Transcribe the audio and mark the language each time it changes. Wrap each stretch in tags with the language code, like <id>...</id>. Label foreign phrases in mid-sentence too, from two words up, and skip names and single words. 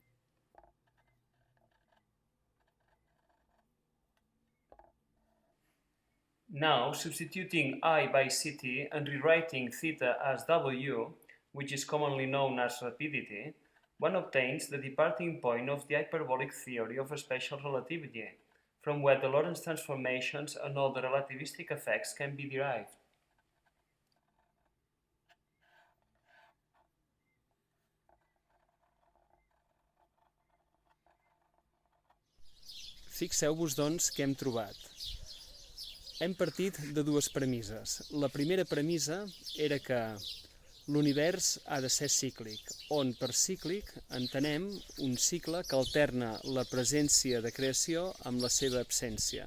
<en>Now, substituting I by ct and rewriting theta as w, which is commonly known as rapidity, one obtains the departing point of the hyperbolic theory of special relativity, from where the Lorentz transformations and all the relativistic effects can be derived.</en> <ca>Fixeu-vos, doncs, què hem trobat. Hem partit de dues premisses. La primera premissa era que l'univers ha de ser cíclic, on per cíclic entenem un cicle que alterna la presència de creació amb la seva absència.</ca>